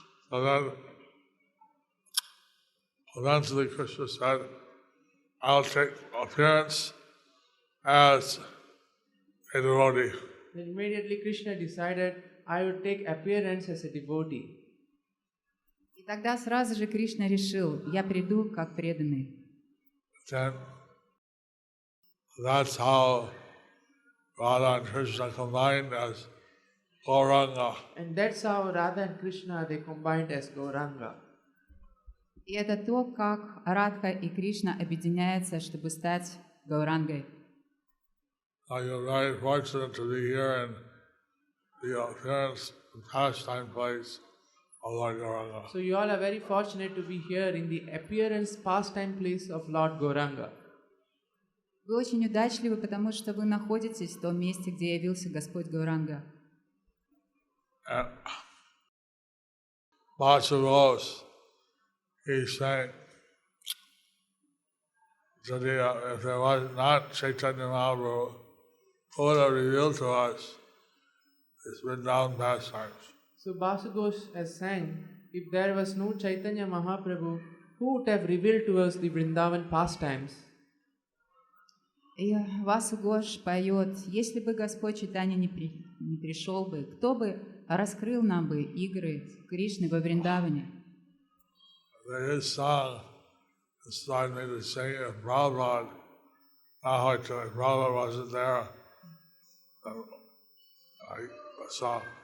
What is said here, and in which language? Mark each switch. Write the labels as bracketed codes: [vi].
[en] So then, eventually Krishna said, I'll take appearance as a devotee. Then immediately Krishna decided, I would take appearance as a devotee. [ru] И тогда сразу же Кришна решил, я приду как преданный. [en] Then that's how Radha and Krishna combined as Gauranga. And that's how Radha and Krishna, they combined as Gauranga. [ru] И это то, как Радха и Кришна объединяются, чтобы стать Гаурангой. [en] You're very fortunate to be here in the appearance and pastime place of Lord Gauranga. So you all are very fortunate to be here in the appearance pastime place of Lord Gauranga. [ru] Вы очень удачливы, потому что вы находитесь в том месте, где явился Господь Гауранга. [en] Bhattacharya, he sang, if there was not Chaitanya Mahaprabhu, who would have revealed to us his Vrindavan pastimes? So Basu Ghosh has sang, if there was no Chaitanya Mahaprabhu, who would have revealed to us the Vrindavan pastimes? [ru] И Васу Гош поет, если бы Господь Чайтанья не пришел бы, кто бы раскрыл нам бы игры Кришны во Вриндаване? [en] His song inspired me to sing it. If Prabhupada wasn't there, I saw.